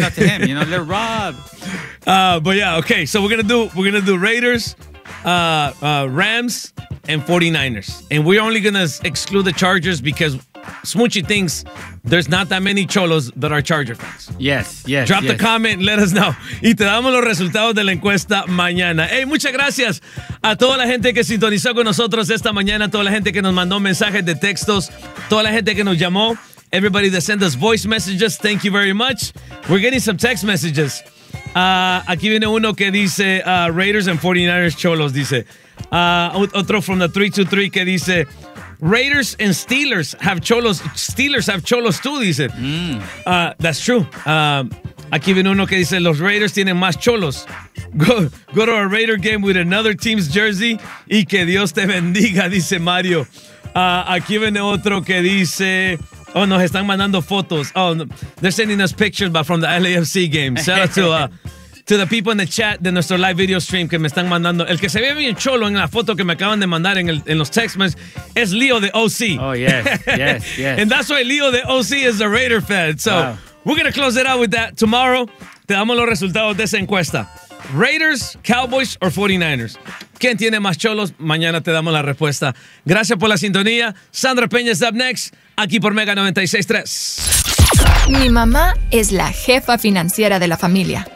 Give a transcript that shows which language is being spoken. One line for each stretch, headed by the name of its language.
English: Yeah. Shout out to him, you know, Little Rob. But yeah, okay. So we're gonna do Raiders, Rams, and 49ers. And we're only gonna exclude the Chargers because Smoochie thinks there's not that many cholos that are Charger fans. Yes. Drop the comment, let us know.
Spanish: Y te damos los resultados de la encuesta mañana. Hey, muchas gracias a toda la gente que sintonizó con nosotros esta mañana, toda la gente que nos mandó mensajes de textos, toda la gente que nos llamó.
English: Everybody that sent us voice messages, thank you very much. We're getting some text messages.
Spanish: Aquí viene uno que dice
English: Raiders and 49ers cholos,
Spanish: dice. Otro
English: from the 323
Spanish: que dice
English: Raiders and Steelers have cholos. Steelers have cholos too,
Spanish: dice.
English: That's true.
Spanish: Aquí viene uno que dice los Raiders tienen más cholos.
English: Go to a Raider game with another team's jersey
Spanish: y que Dios te bendiga, dice Mario. Aquí viene otro que dice, oh, nos están mandando fotos.
English: Oh, they're sending us pictures, but from the LAFC game. Shout out to the people in the chat
Spanish: de nuestro
English: live video stream
Spanish: que me están mandando. El que se ve bien cholo en la foto que me acaban de mandar en los
English: text messages
Spanish: es Leo de OC.
English: Oh, yes. And that's why Leo de OC is a Raider fan. So, wow. We're going to close it out with that. Tomorrow,
Spanish: te damos los resultados de esa encuesta. Raiders, Cowboys or 49ers. ¿Quién tiene más cholos? Mañana te damos la respuesta. Gracias por la sintonía. Sandra Peña
English: is up next,
Spanish: aquí por Mega 96.3. Mi mamá es la jefa financiera de la familia.